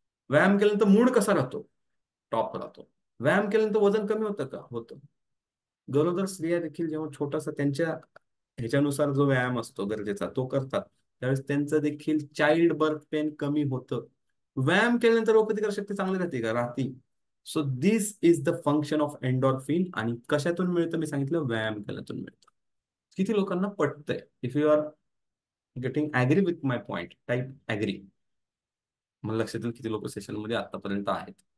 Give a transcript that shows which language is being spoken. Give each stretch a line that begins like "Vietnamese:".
Marathi: व्यायाम केल्यानंतर मूड कसा राहतो? टॉप राहतो. व्यायाम केल्यानंतर वजन कमी होतं का? होतं. गरोदर स्त्रिया देखील जेव्हा छोटासा त्यांच्या ह्याच्यानुसार जो व्यायाम असतो गरजेचा तो करतात, त्यावेळेस त्यांचं देखील चाइल्ड बर्थ पेन कमी होतं. व्यायाम केल्यानंतर रोगप्रतिकार शक्ती चांगली राहते का? राहते.
English: So this is the function of endorphin.
Marathi: आणि कशातून मिळतं मी सांगितलं? व्यायाम केल्यातून मिळतं. किती लोकांना पटतंय?
English: If you are getting agree with my point, type agree.
Marathi: मला लक्षात येईल किती लोक सेशन मध्ये आतापर्यंत आहेत.